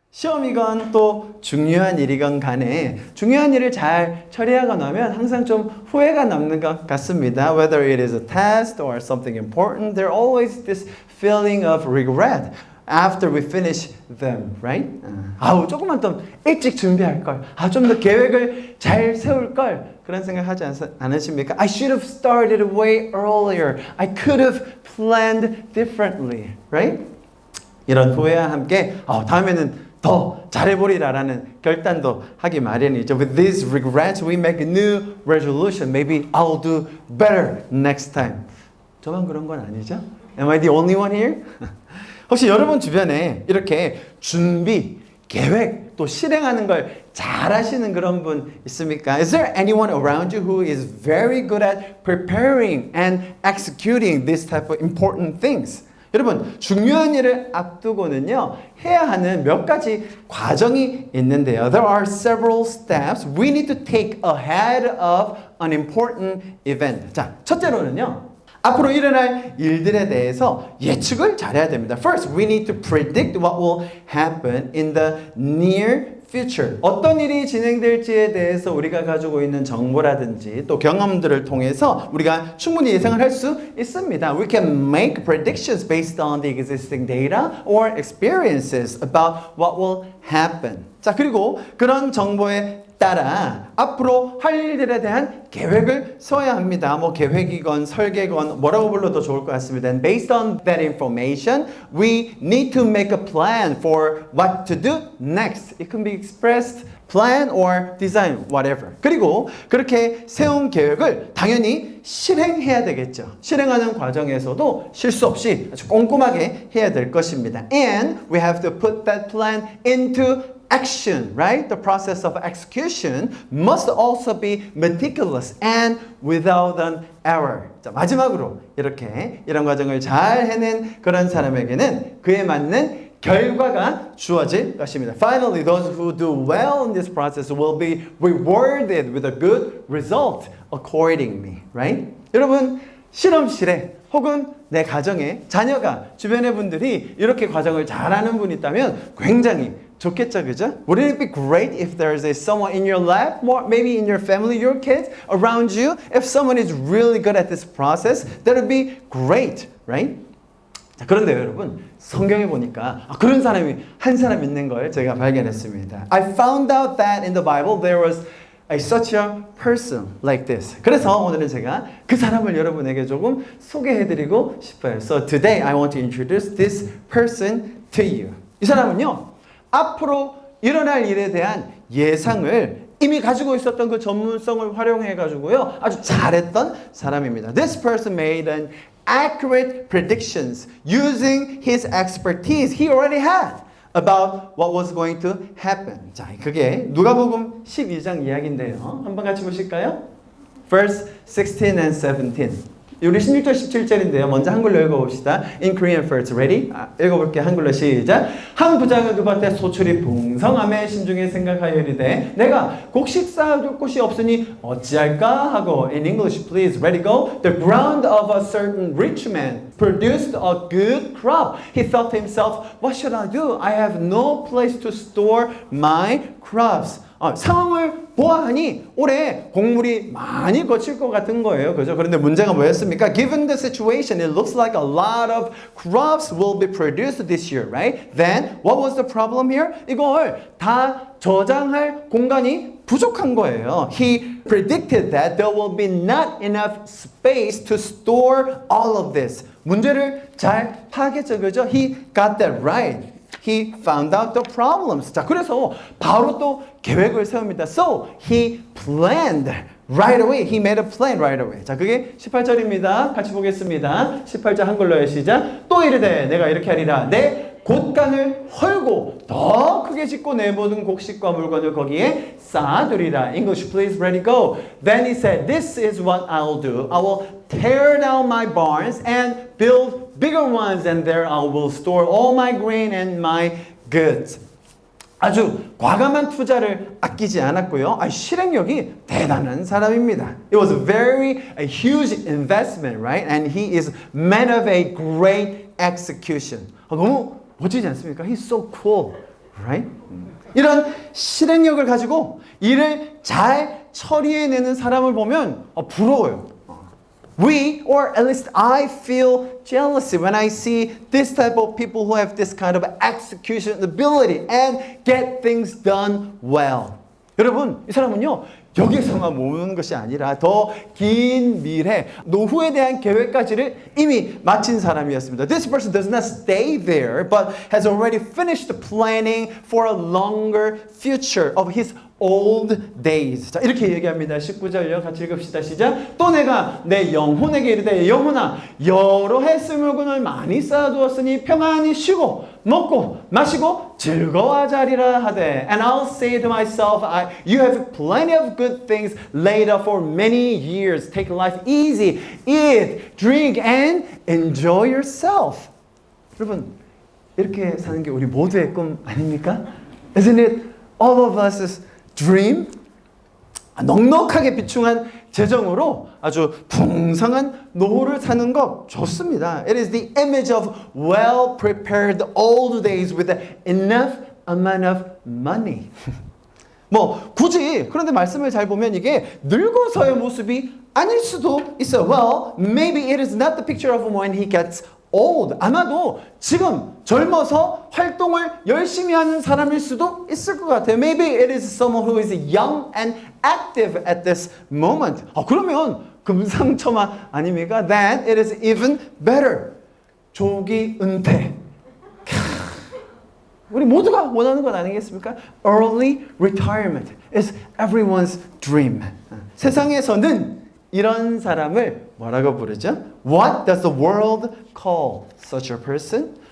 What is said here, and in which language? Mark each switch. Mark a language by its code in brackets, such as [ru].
[ko] 시험이건 또 중요한 일이건 간에 중요한 일을 잘 처리하고 나면 항상 좀 후회가 남는 것 같습니다. [en] Whether it is a test or something important, there always this feeling of regret after we finish them, right? [ko] 아우, 조금만 더 일찍 준비할 걸. 좀 더 계획을 잘 세울 걸. 그런 생각하지 않으십니까? [en] I should have started way earlier. I could have planned differently, right? [ko] 이런 후회와 함께 다음에는 더 잘해보리라라는 결단도 하기 마련이죠. [en] With these regrets, we make a new resolution. Maybe I'll do better next time. [ko] 저만 그런 건 아니죠? [en] Am I the only one here? [ko] 혹시 여러분 주변에 이렇게 준비, 계획, 또 실행하는 걸 잘하시는 그런 분 있습니까? [en] Is there anyone around you who is very good at preparing and executing this type of important things? [ko] 여러분, 중요한 일을 앞두고는요, 해야 하는 몇 가지 과정이 있는데요. [en] There are several steps we need to take ahead of an important event. [ko] 자, 첫째로는요, 앞으로 일어날 일들에 대해서 예측을 잘해야 됩니다. [en] First, we need to predict what will happen in the near future. [ko] 어떤 일이 진행될지에 대해서 우리가 가지고 있는 정보라든지 또 경험들을 통해서 우리가 충분히 예상을 할 수 있습니다. [en] We can make predictions based on the existing data or experiences about what will happen. [ko] 자, 그리고 그런 정보에 따라 앞으로 할 일들에 대한 계획을 세워야 합니다. 뭐 계획이건 설계건 뭐라고 불러도 좋을 것 같습니다. [en] And based on that information, we need to make a plan for what to do next. It can be expressed, plan or design, whatever. [ko] 그리고 그렇게 세운 계획을 당연히 실행해야 되겠죠. 실행하는 과정에서도 실수 없이 아주 꼼꼼하게 해야 될 것입니다. [en] And we have to put that plan into action, right? The process of execution must also be meticulous and without an error. [ko] 자, 마지막으로 이런 과정을 잘 해낸 그런 사람에게는 그에 맞는 결과가 주어질 것입니다. [en] Finally, those who do well in this process will be rewarded with a good result accordingly, right? [ko] 여러분, 실험실에 혹은 내 가정에 자녀가 주변의 분들이 이렇게 과정을 잘하는 분이 있다면 굉장히 좋겠죠, 그죠? [en] Wouldn't it be great if there's someone in your lab, more maybe in your family, your kids around you? If someone is really good at this process, that would be great, right? [ko] 자, 그런데 여러분, 성경에 보니까 그런 사람이 한 사람 있는 걸 제가 발견했습니다. [en] I found out that in the Bible there was such a person like this. [ko] 그래서 오늘은 제가 그 사람을 여러분에게 조금 소개해드리고 싶어요. [en] So today I want to introduce this person to you. [ko] 이 사람은요, 앞으로 일어날 일에 대한 예상을 이미 가지고 있었던 그 전문성을 활용해 가지고요, 아주 잘했던 사람입니다. [en] This person made an accurate predictions using his expertise he already had about what was going to happen. [ko] 자, 그게 누가복음 12장 이야기인데요. 한번 같이 보실까요? [en] Verse 16 and 17. [ko] 우리 16절 17절인데요. 먼저 한글로 읽어봅시다. [en] In Korean first. Ready? [ko] 읽어볼게요. 한글로 시작. 한 부자가 그 밭에 소출이 풍성함에 심중에 생각하여 이르되 내가 곡식 쌓아둘 곳이 없으니 어찌할까 하고 [en] in English please. Ready go. The ground of a certain rich man produced a good crop. He thought to himself, what should I do? I have no place to store my crops. [ko] 상황을 보아하니 올해 곡물이 많이 거칠 것 같은 거예요. 그죠? 그런데 문제가 뭐였습니까? [en] Given the situation, it looks like a lot of crops will be produced this year, right? Then, what was the problem here? [ko] 이걸 다 저장할 공간이 부족한 거예요. [en] He predicted that there will be not enough space to store all of this. [ko] 문제를 잘 파악했죠. 그죠? [en] He got that right. He found out the problems. [ko] 자, 그래서 바로 또 계획을 세웁니다. [en] So, he planned right away. He made a plan right away. [ko] 자, 그게 18절입니다. 같이 보겠습니다. 18절 한글로의 시작. 또 이르되 내가 이렇게 하리라. 내 곳간을 헐고 더 크게 짓고 내 모든 곡식과 물건을 거기에 쌓아두리라. [en] English please, ready, go. Then he said, this is what I'll do. I will tear down my barns and build bigger ones, and there I will store all my grain and my goods. [ko] 아주 과감한 투자를 아끼지 않았고요. 실행력이 대단한 사람입니다. [en] It was a huge investment, right? And he is man of a great execution. [ko] 너무 멋지지 않습니까? [en] He's so cool, Right? [ko] 이런 실행력을 가지고 일을 잘 처리해내는 사람을 보면 부러워요. [en] We, or at least I, feel jealousy when I see this type of people who have this kind of execution ability and get things done well. [ko] 여러분, 이 사람은요, 여기서만 모으는 것이 아니라 더 긴 미래, 노후에 대한 계획까지를 이미 마친 사람이었습니다. [en] This person does not stay there, but has already finished planning for a longer future of his old days. [ko] 자, 이렇게 얘기합니다. 19절요. 같이 읽읍시다. 시작. 또 내가 내 영혼에게 이르되 영혼아 여러 해 쓸 물건을 많이 쌓아두었으니 평안히 쉬고 먹고 마시고 즐거워하자리라 하되 [en] And I'll say to myself You have plenty of good things laid up for many years. Take life easy. Eat, drink and enjoy yourself. [ko] 여러분 이렇게 사는 게 우리 모두의 꿈 아닙니까? [en] Isn't it all of us's dream? [ko] 넉넉하게 비충한 재정으로 아주 풍성한 노후를 사는 것 좋습니다. [en] It is the image of well-prepared old days with enough amount of money. [ko] 뭐 굳이 그런데 말씀을 잘 보면 이게 늙어서의 모습이 아닐 수도 있어요. [en] Well, maybe it is not the picture of when he gets old. [ko] 아마도 지금 젊어서 활동을 열심히 하는 사람일 수도 있을 것 같아요. [en] Maybe it is someone who is young and active at this moment. [ko] 그러면 금상첨화 아닙니까? [en] Then it is even better. [ko] 조기 은퇴. 우리 모두가 원하는 것 아니겠습니까? [en] Early retirement is everyone's dream. [ko] 세상에서는 이런 사람을 뭐라고 부르죠? [en] What does the world call such a person?